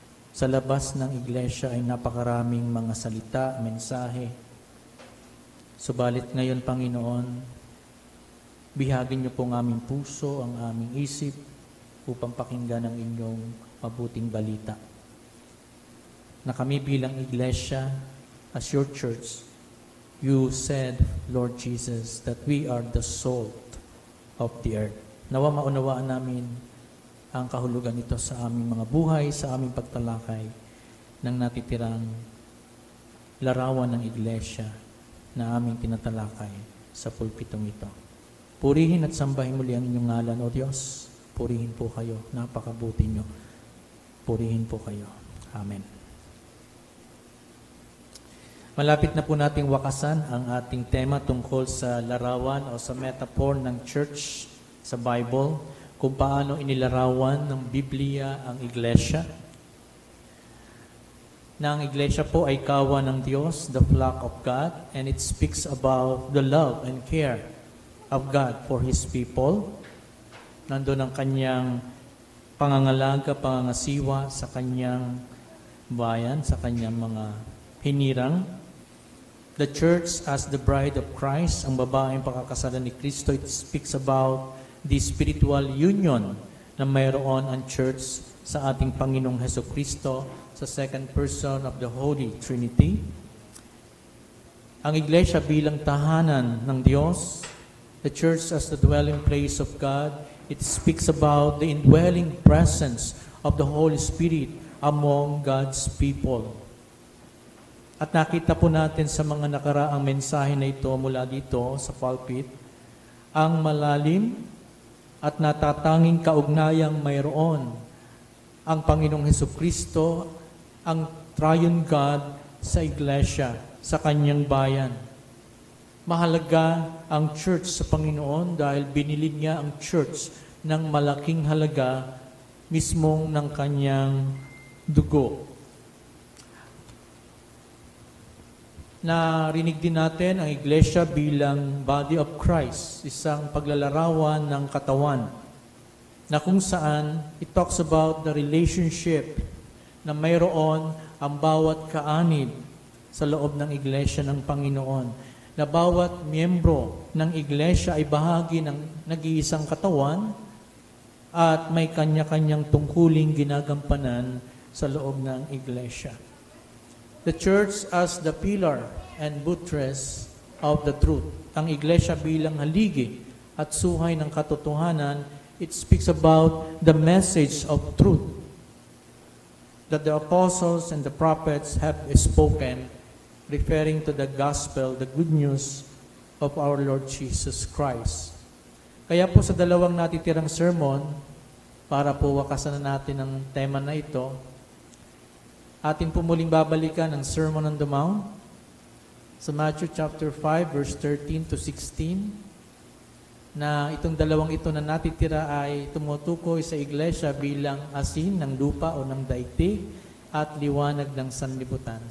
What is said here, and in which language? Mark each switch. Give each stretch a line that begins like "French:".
Filipino: Sa labas ng iglesia ay napakaraming mga salita, mensahe. Subalit ngayon, Panginoon, bihagin niyo po ang aming puso, ang aming isip, upang pakinggan ang inyong mabuting balita. Na kami bilang iglesia,
English: as your church, you said, Lord Jesus, that we are the salt of the earth.
Filipino: Nawa maunawaan namin ang kahulugan nito sa aming mga buhay, sa aming pagtalakay ng natitirang larawan ng iglesia na aming tinatalakay sa pulpitong ito. Purihin at sambahin muli ang inyong ngalan, O Diyos. Purihin po kayo. Napakabuti nyo. Purihin po kayo. Amen. Malapit na po nating wakasan ang ating tema tungkol sa larawan o sa metaphor ng church sa Bible, kung paano inilarawan ng Biblia ang iglesia. Na ang iglesia po ay kawan ng Diyos,
English: the flock of God, and it speaks about the love and care of God for His people.
Filipino: Nandun ang kanyang pangangalaga, pangangasiwa sa kanyang bayan, sa kanyang mga hinirang.
English: The church as the bride of Christ,
Filipino: ang babaeng pakakasalan ni Kristo,
English: it speaks about the spiritual union
Filipino: na mayroon ang church sa ating Panginoong Hesukristo sa
English: second person of the Holy Trinity.
Filipino: Ang iglesia bilang tahanan ng Diyos,
English: the church as the dwelling place of God, it speaks about the indwelling presence of the Holy Spirit among God's people.
Filipino: At nakita po natin sa mga nakaraang mensahe na ito mula dito sa pulpit, ang malalim at natatanging kaugnayang mayroon ang Panginoong Hesukristo, ang Triune God sa iglesia, sa kanyang bayan. Mahalaga ang church sa Panginoon dahil binili niya ang church ng malaking halaga mismong ng kanyang dugo. Narinig din natin ang iglesia bilang body of Christ, isang paglalarawan ng katawan, na kung saan
English: it talks about the relationship
Filipino: na mayroon ang bawat kaanib sa loob ng iglesia ng Panginoon, na bawat miyembro ng iglesia ay bahagi ng nag-iisang katawan at may kanya-kanyang tungkuling ginagampanan sa loob ng iglesia.
English: The church as the pillar and buttress of the truth.
Filipino: Ang iglesia bilang haligi at suhay ng katotohanan,
English: it speaks about the message of truth that the apostles and the prophets have spoken, referring to the gospel, the good news of our Lord Jesus Christ.
Filipino: Kaya po sa dalawang natitirang sermon, para po wakasan na natin ang tema na ito, atin po muling babalikan ang Sermon on the Mount sa Matthew chapter 5, verse 13 to 16, na itong dalawang ito na natitira ay tumutukoy sa iglesia bilang asin ng lupa o ng daigdig at liwanag ng sanlibutan.